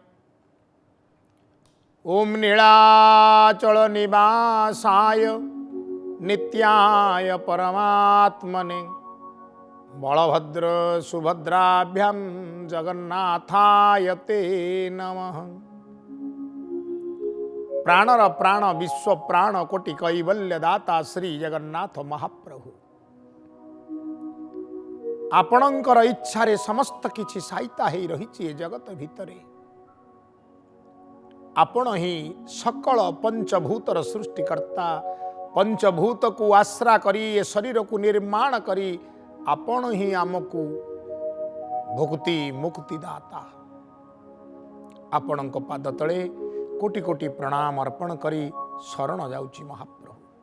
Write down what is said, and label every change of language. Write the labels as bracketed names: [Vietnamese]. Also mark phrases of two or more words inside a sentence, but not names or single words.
[Sanskrit] ओम नीलाचल निवासाय नित्याय परमात्मने बलभद्र सुभद्राभ्यां जगन्नाथाय ते नमः। [Odia] ପ୍ରାଣର ପ୍ରାଣ ବିଶ୍ୱ ପ୍ରାଣ କୋଟି କୈବଲ୍ୟ ଦାତା ଶ୍ରୀ ଜଗନ୍ନାଥ ମହାପ୍ରଭୁ ଆପଣକର ଇଚ୍ଛାରେ ସମସ୍ତ କିଛି ସାଇତା ହେ ରହିଛି ଏ ଜଗତ ଭିତରେ। ଆପଣ ହି ସକଳ ପଞ୍ଚଭୂତର ସୃଷ୍ଟିକର୍ତ୍ତା। ପଞ୍ଚଭୂତ କୁ ଆଶ୍ରା କରି ଏ ଶରୀର କୁ ନିର୍ମାଣ କରି ଆପଣ ହି ଆମକୁ ଭୁକ୍ତି ମୁକ୍ତି ଦାତା। ଆପଣକ ପାଦ ତଳେ କୋଟି କୋଟି ପ୍ରଣାମ ଅର୍ପଣ କରି ଶରଣ ଯାଉଛି ମହାପ୍ରଭୁ।